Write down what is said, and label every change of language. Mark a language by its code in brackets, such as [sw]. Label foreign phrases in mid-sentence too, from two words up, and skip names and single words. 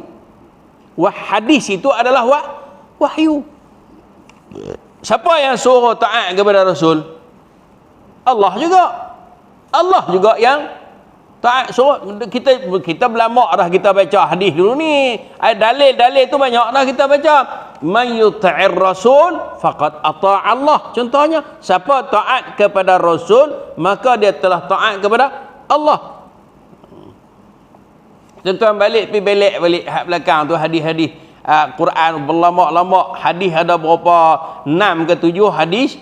[ms] Hadis itu adalah wahyu. Siapa yang suruh taat kepada Rasul? Allah juga yang taat. Suruh kita berlama dah kita baca hadis dulu ni. Dalil-dalil tu banyak dah kita baca. [ar] من يطع الرسول فقد أطاع الله. [ms] Contohnya, siapa taat kepada Rasul, maka dia telah taat kepada Allah. Tuan-tuan balik hak belakang tu hadis-hadis Quran berlama-lama. Hadis ada berapa? 6 ke 7 hadis.